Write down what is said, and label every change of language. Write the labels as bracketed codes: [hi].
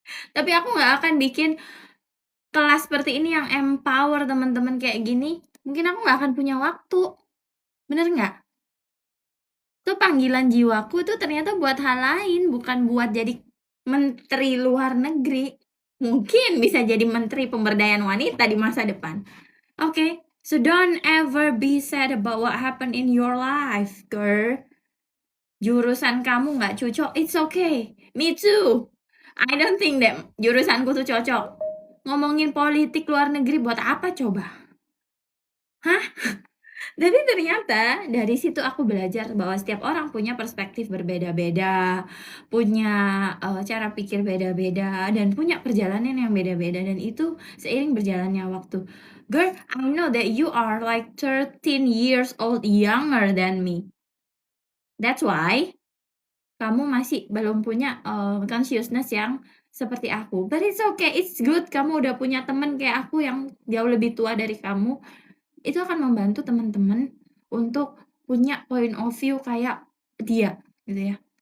[id] Tapi aku nggak akan bikin kelas seperti ini yang empower teman-teman kayak gini. Mungkin aku nggak akan punya waktu. Bener nggak? Itu panggilan jiwaku tuh ternyata buat hal lain, bukan buat jadi menteri luar negeri. Mungkin bisa jadi menteri pemberdayaan wanita di masa depan. [en] Okay, so don't ever be sad about what happened in your life, girl. [id] Jurusan kamu nggak cocok, [en] it's okay. Me too. I don't think that [id] jurusanku tuh cocok. Ngomongin politik luar negeri buat apa coba? Hah? Tapi ternyata dari situ aku belajar bahwa setiap orang punya perspektif berbeda-beda, punya cara pikir beda-beda, dan punya perjalanan yang beda-beda, dan itu seiring berjalannya waktu. [en] Girl, I know that you are like 13 years old younger than me. [id] That's why kamu masih belum punya consciousness yang seperti aku. [en] But it's okay, it's good [id] kamu udah punya temen kayak aku yang jauh lebih tua dari kamu. Itu akan membantu teman-teman untuk punya point of view kayak dia, gitu ya.